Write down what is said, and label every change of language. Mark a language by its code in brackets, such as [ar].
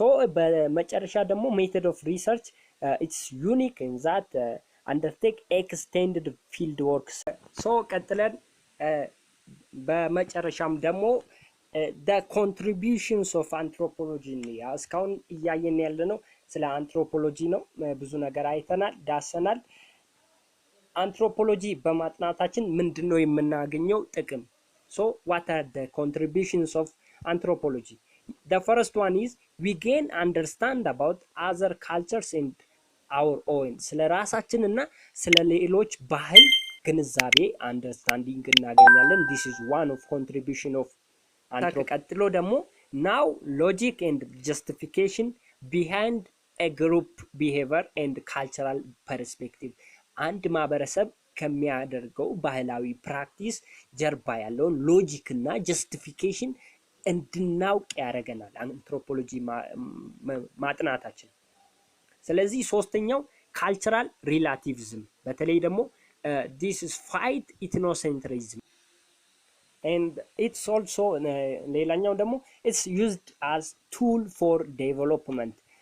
[en] so በመጨረሻ ደግሞ method of research it's unique in that undertake extended field works. [am] so ቀጥለን በመጨረሻም ደግሞ the contributions of anthropology ነው። እስካሁን እያየን ያለነው ስለ አንትሮፖሎጂ ነው። ብዙ ነገር አይተናል፣ ዳሰናል። አንትሮፖሎጂ በማጥናታችን ምንድነው የምናገኘው ጥቅም? [en] so what are the contributions of anthropology? the first one is we gain understand about other cultures and our own. [am] ስለ ራሳችንና ስለ ሌሎች ባህል ግንዛቤ አንደርስታንዲንግ እናገኛለን። [en] this is one of contribution of anthropology. [am] ቀጥሎ ደግሞ [en] now logic and justification behind a group behavior and cultural perspective. [am] አንድ ማህበረሰብ ከሚያደርገው ባህላዊ ፕራክቲስ ጀርባ ያለውን ሎጂክ እና ጀስቲፊኬሽን እንድናውቅ ያደርገናል አንትሮፖሎጂ ማጥናታችን። ስለዚህ ሶስተኛው ካልቸራል ሪላቲቪዝም፣ በተለይ ደግሞ [en] this is fight ethnocentrism [am] and it's also ሌላኛው ደግሞ [en] it's used as tool for development.